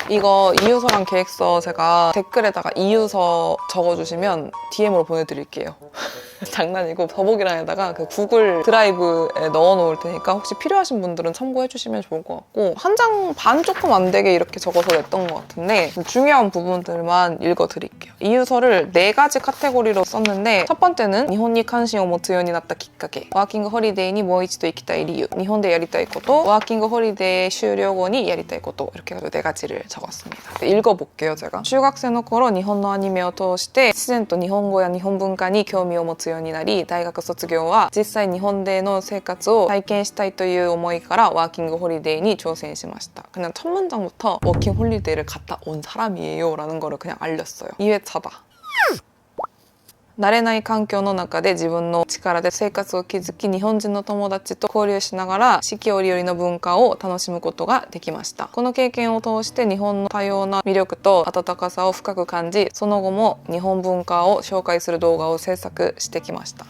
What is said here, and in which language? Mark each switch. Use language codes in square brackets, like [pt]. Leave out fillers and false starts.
[ko] 이거 이유서랑 계획서 제가 댓글에다가 이유서 적어주시면 DM으로 보내드릴게요. 장난이고 더보기란에다가 그 구글 드라이브에 넣어놓을 테니까 혹시 필요하신 분들은 참고해주시면 좋을 것 같고 한 장 반 조금 안 되게 이렇게 적어서 냈던 것 같은데 중요한 부분들만 읽어드릴게요. 이유서를 4가지 카테고리로 썼는데 첫 번째는 일본에 관심을 [ja] 持つようになったきっかけ [ko] 워킹 홀리데이니 [ja] もう一度行きたい理由 [ko] 일본에 [ja] やりたいこと [ko] 워킹 홀리데이 [ja] 終了後にやりたいこと [ko] 이렇게 해서 4가지를 적었습니다. 읽어볼게요. 제가 [ja] 中学生の頃日本のアニメを通して自然と日本語や日本文化に興味を持つようになり大学卒業は実際日本での生活を体験したいという思いからワーキングホリデーに挑戦しました. [ko] 그냥 첫 문장부터 워킹 홀리데이를 갔다 온 사람이에요 라는 거를 그냥 알렸어요. 2회차다. [ja] 慣れない環境の中で自分の力で生活を築き日本人の友達と交流しながら四季折々の文化を楽しむことができました。この経験を通して日本の多様な魅力と温かさを深く感じその後も日本文化を紹介する動画を制作してきました。